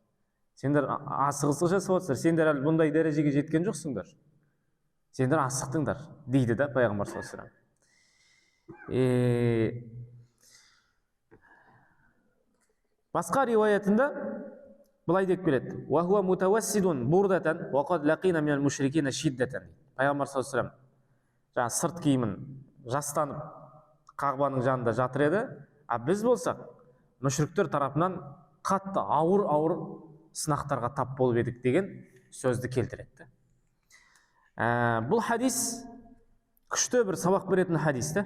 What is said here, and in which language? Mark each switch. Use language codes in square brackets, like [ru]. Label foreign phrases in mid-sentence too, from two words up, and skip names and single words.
[kk] Сендер асығыстық жасап жатсыңдар, сендер әлі бұндай дәрежеге жеткен жоқсыңдар, сендер асықтыңдар дейді да пайғамбар [ar] صلى الله عليه وسلم. [kk] Басқа риуаятында былай деп келеді: [ar] "وهو متوسد بردة وقد لقينا من المشركين شدة". [kk] Пайғамбар [ar] صلى الله عليه وسلم [kk] жаңа сырт киімін жастанып Қағбаның жанында жатыр еді, а біз болсақ мүшриктер тарапынан қатты ауыр сынақтарға тап болып едік деген сөзді келтіреді. Бұл хадис күшті бір сабақ беретін хадис та.